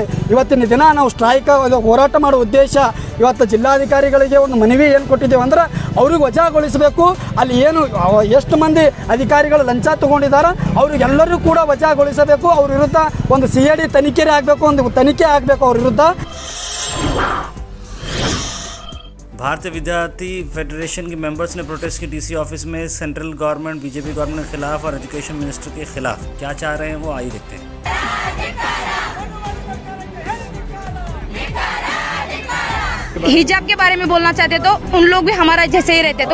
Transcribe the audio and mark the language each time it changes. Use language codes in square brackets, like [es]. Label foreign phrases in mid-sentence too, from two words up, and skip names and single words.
[kn] ಇವತ್ತಿನ ದಿನ ನಾವು ಸ್ಟ್ರೈಕ್ ಹೋರಾಟ ಮಾಡೋ ಉದ್ದೇಶ, ಇವತ್ತು ಜಿಲ್ಲಾಧಿಕಾರಿಗಳಿಗೆ ಒಂದು ಮನವಿ ಏನು ಕೊಟ್ಟಿದ್ದೇವೆ ಅಂದ್ರೆ ಅವ್ರಿಗೆ ವಜಾಗೊಳಿಸಬೇಕು। ಅಲ್ಲಿ ಏನು ಎಷ್ಟು ಮಂದಿ ಅಧಿಕಾರಿಗಳು ಲಂಚ ತೊಗೊಂಡಿದ್ದಾರೆ ಅವ್ರಿಗೆಲ್ಲರೂ ಕೂಡ ವಜಾಗೊಳಿಸಬೇಕು। ಅವ್ರ ವಿರುದ್ಧ ಒಂದು CID ತನಿಖೆ ಆಗಬೇಕು, ಒಂದು ತನಿಖೆ ಆಗಬೇಕು ಅವ್ರ ವಿರುದ್ಧ। [hi] भारतीय विद्यार्थी फेडरेशन के मेंबर्स ने प्रोटेस्ट की [en] DC office [hi] में [en] central government BJP government [hi] के खिलाफ और [en] education minister [hi] के खिलाफ। क्या चाह रहे हैं वो आइए देखते हैं। हिजाब के बारे में बोलना चाहते तो उन लोग भी हमारा जैसे ही रहते।